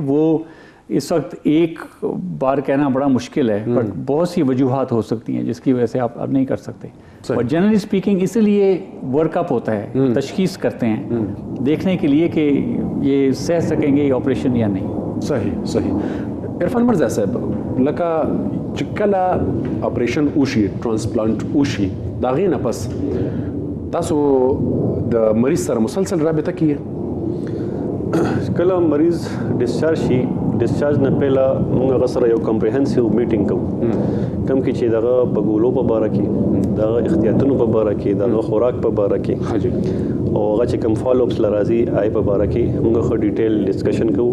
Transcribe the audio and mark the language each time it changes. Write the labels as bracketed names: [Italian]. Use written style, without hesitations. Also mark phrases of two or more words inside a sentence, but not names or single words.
[Urdu] وہ اس وقت ایک بار کہنا بڑا مشکل ہے، بٹ بہت سی وجوہات ہو سکتی ہیں جس کی وجہ سے آپ نہیں کر سکتے. [English] but generally speaking [Urdu] اسی لیے [English] work up [Urdu] ہوتا ہے، تشخیص کرتے ہیں دیکھنے کے لیے کہ یہ سہ سکیں گے آپریشن یا نہیں. صحیح. [Pashto] عرفان مرزا صاحب، لکه چې کله اپریشن وشي، ټرانسپلانټ وشي، د هغې نه پس تاسو د مریض سره مسلسل رابطه کیږي؟ کله مریض ډسچارج شي، ډسچارج نه پهله موږ هغه سره یو [English] comprehensive meeting [Pashto] کوو، کوم کې چې دغه په ګولو په باره کې، دغه احتیاطونو په باره کې، دغه خوراک په باره کې، او هغه چې کوم [English] follow ups [Pashto] لرازي آی په باره کې موږ ښه [English] detail discussion [Pashto] کوو.